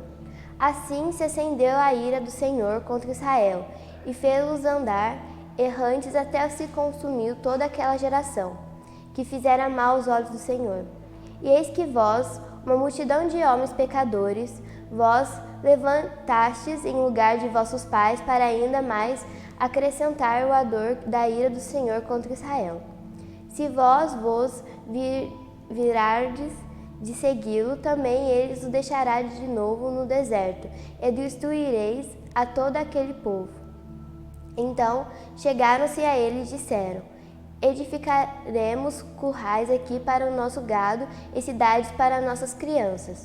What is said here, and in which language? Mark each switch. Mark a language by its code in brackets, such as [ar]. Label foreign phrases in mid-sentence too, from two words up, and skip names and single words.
[pt] Assim se acendeu a ira do Senhor contra Israel, e fê-los andar errantes até se consumiu toda aquela geração, que fizera mal aos olhos do Senhor. E eis que vós, uma multidão de homens pecadores, vós levantastes em lugar de vossos pais para ainda mais acrescentar o ardor da ira do Senhor contra Israel. Se vós vos virardes de segui-lo, também eles o deixará de novo no deserto, e destruireis a todo aquele povo. Então chegaram-se a ele e disseram: edificaremos currais aqui para o nosso gado e cidades para nossas crianças.